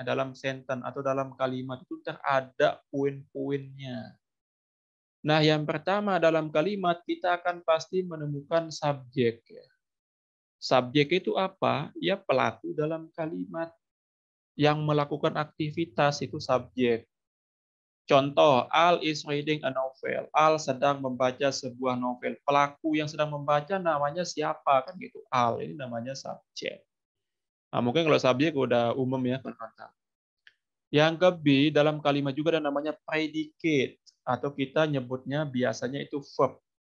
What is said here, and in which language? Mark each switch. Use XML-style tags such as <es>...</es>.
<id>Dalam sentence atau dalam kalimat itu ada poin-poinnya. Nah, yang pertama dalam kalimat kita akan pasti menemukan subjek ya. Subjek itu apa? Ya pelaku dalam kalimat. Yang melakukan aktivitas itu subjek.</id> <en>Contoh, Al is reading a novel.</en> <id>Al sedang membaca sebuah novel. Pelaku yang sedang membaca namanya siapa kan gitu. Al ini namanya subjek. Nah, mungkin kalau subjek udah umum ya teman-teman. Yang ke-B dalam kalimat juga ada namanya predicate atau kita nyebutnya biasanya itu verb.</id>